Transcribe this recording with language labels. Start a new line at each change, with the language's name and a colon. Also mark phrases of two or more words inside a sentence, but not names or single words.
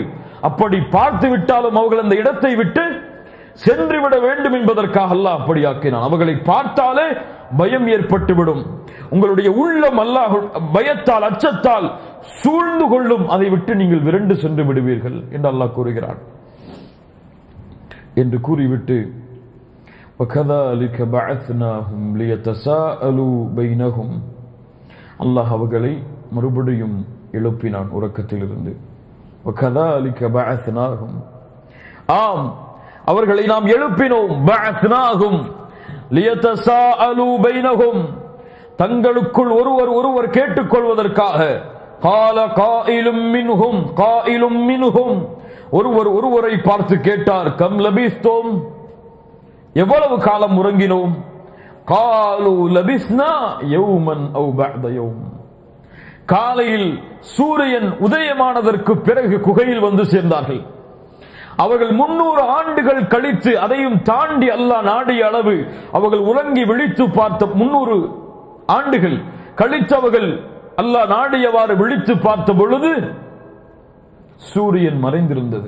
Tamil: அப்படி பார்த்து விட்டாலும் அவர்கள் அந்த இடத்தை விட்டு சென்று விட வேண்டும் என்பதற்காக அல்லாஹ் அப்படி ஆக்கினான். அவர்களை பார்த்தாலே பயம் ஏற்பட்டுவிடும். உங்களுடைய உள்ளம் அல்லாஹ் பயத்தால், அச்சத்தால் சூழ்ந்து கொள்ளும். அதை விட்டு நீங்கள் விரண்டு சென்று விடுவீர்கள் என்று அல்லாஹ் கூறுகிறான். என்று கூறிவிட்டு,
Arabic: وَكَذَلِكَ بَعَثْنَاهُمْ لِيَتَسَاءَلُوا بَيْنَهُمْ,
Tamil: அல்லாஹ் அவர்களை மறுபடியும் எழுப்பினான் உறக்கத்திலிருந்து.
Arabic: وَكَذَلِكَ بَعَثْنَاهُمْ,
Tamil: ஆம், அவர்களை நாம் எழுப்பினோம்.
Arabic: بَعَثْنَاهُمْ لِيَتَسَاءَلُوا بَيْنَهُمْ,
Tamil: தங்களுக்குள் ஒருவர் கேட்டுக்கொள்வதற்காக.
Arabic: قَالَ قَائِلٌ مِّنْهُمْ,
Tamil: ஒருவரை பார்த்து கேட்டார்,
Arabic: كم لبثتم,
Tamil: எவ்வளவு காலம் உறங்கினோம்?
Arabic: قَالُوا لَبِثْنَا يَوْمًا أَوْ بَعْدَ يَوْمٍ,
Tamil: காலையில் சூரியன் உதயமானதற்கு பிறகு குகையில் வந்து சேர்ந்தார்கள். அவர்கள் 300 ஆண்டுகள் கழித்து, அதையும் தாண்டி அல்லாஹ் நாடிய அளவு அவர்கள் உறங்கி விழித்து பார்த்த 300 ஆண்டுகள் கழித்து அவர்கள் அல்லாஹ் நாடியவாறு விழித்து பார்த்த பொழுது சூரியன் மறைந்திருந்தது.